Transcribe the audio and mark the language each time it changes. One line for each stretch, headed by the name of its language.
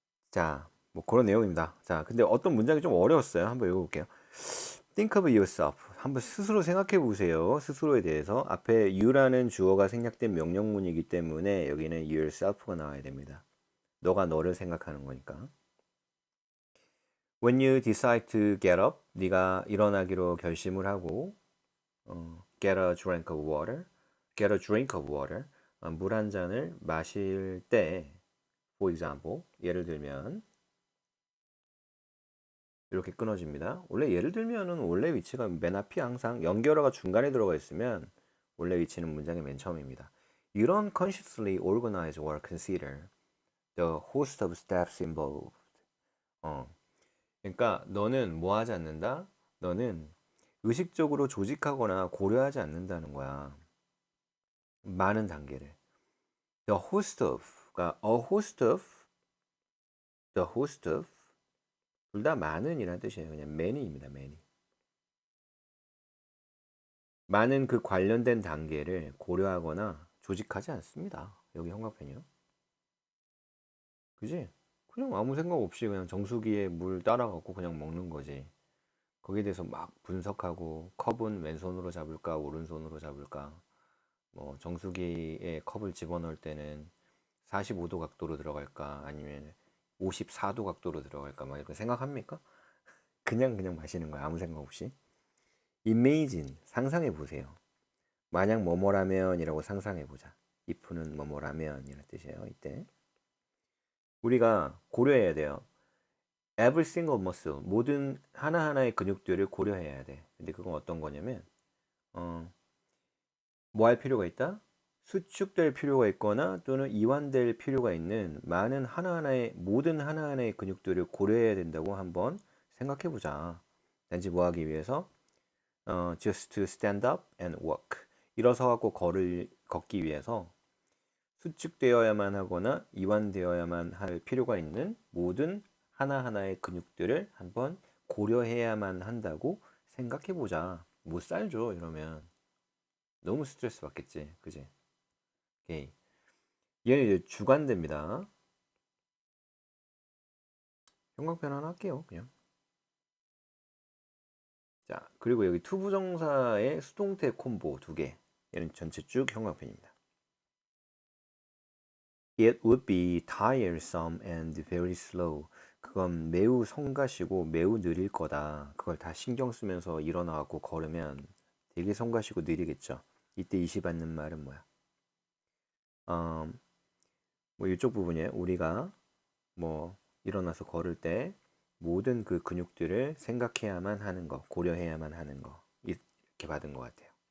Korean: 자, 뭐 그런 내용입니다. 자, 근데 어떤 문장이 좀 어려웠어요. 한번 읽어볼게요.
English: Think of yourself.
Korean: 한번 스스로 생각해 보세요. 스스로에 대해서. 앞에 you라는 주어가 생략된 명령문이기 때문에 여기는 yourself가 나와야 됩니다. 너가 너를 생각하는 거니까.
English: When you decide to get up,
Korean: 네가 일어나기로 결심을 하고
English: get a drink of water, get a drink of water,
Korean: 물 한 잔을 마실 때,
English: for example,
Korean: 예를 들면 이렇게 끊어집니다. 원래 예를 들면은 원래 위치가 맨 앞이 항상 연결어가 중간에 들어가 있으면 원래 위치는 문장의 맨 처음입니다.
English: You don't consciously organize or consider the host of steps involved.
Korean: 어, 그러니까 너는 뭐 하지 않는다? 너는 의식적으로 조직하거나 고려하지 않는다는 거야. 많은 단계를. The host of가 a host of, the host of 둘 다 많은이라는 뜻이에요. 그냥 many입니다. many. 많은 그 관련된 단계를 고려하거나 조직하지 않습니다. 여기 형광펜이요. 그지? 그냥 아무 생각 없이 그냥 정수기에 물 따라갖고 그냥 먹는 거지. 거기에 대해서 막 분석하고 컵은 왼손으로 잡을까 오른손으로 잡을까, 뭐 정수기에 컵을 집어넣을 때는 45도 각도로 들어갈까 아니면 54도 각도로 들어갈까 막 이렇게 생각합니까? 그냥 마시는 거야. 아무 생각 없이. Imagine, 상상해 보세요. 만약 뭐뭐라면이라고 상상해 보자. if는 뭐뭐라면 이런 뜻이에요. 이때 우리가 고려해야 돼요.
English: Every single muscle,
Korean: 모든 하나하나의 근육들을 고려해야 돼. 근데 그건 어떤 거냐면 뭐 할 필요가 있다? 수축될 필요가 있거나 또는 이완될 필요가 있는 많은 하나하나의 모든 하나하나의 근육들을 고려해야 된다고 한번 생각해 보자. 단지 뭐 하기 위해서?
English: just to stand up and walk.
Korean: 일어서 갖고 걷기 위해서 수축되어야만 하거나 이완되어야만 할 필요가 있는 모든 하나하나의 근육들을 한번 고려해야만 한다고 생각해 보자. 못 살죠, 이러면. 너무 스트레스 받겠지. 그지? 오케이. 얘는 이제 주관대입니다. 형광펜 하나 할게요, 그냥. 자, 그리고 여기 투부정사의 수동태 콤보 두 개. 얘는 전체 쭉 형광펜입니다.
English: It would be tiresome and very slow.
Korean: 그건 매우 성가시고 매우 느릴 거다. 그걸 다 신경 쓰면서 일어나고 걸으면 되게 성가시고 느리겠죠. 이때 이시 받는 말은 뭐야? 음, 뭐 이쪽 부분에 우리가 뭐 일어나서 걸을 때 모든 그 근육들을 생각해야만 하는 거, 고려해야만 하는 거 이렇게 받은 것 같아요.